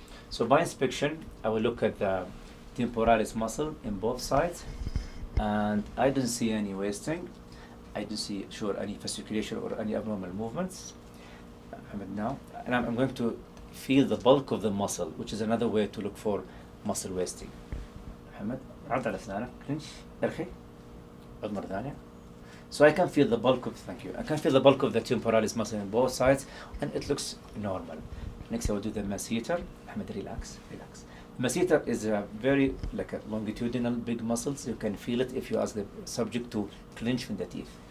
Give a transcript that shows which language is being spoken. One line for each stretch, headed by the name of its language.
English: So by inspection, I will look at the temporalis muscle in both sides, and I don't see any wasting. I don't see any fasciculation or any abnormal movements. Now, and I'm going to feel the bulk of the muscle, which is another way to look for muscle wasting.
Arabic: محمد عض على أسنانك
English: clinch
Arabic: ارخي عض مرة ثانية.
English: So I can feel the bulk of, thank you, I can feel the bulk of the temporalis muscle on both sides, and it looks normal. Next I will do the masseter. Ahmed, relax. The masseter is a very like a longitudinal big muscles. You can feel it if you ask the subject to clench from the teeth.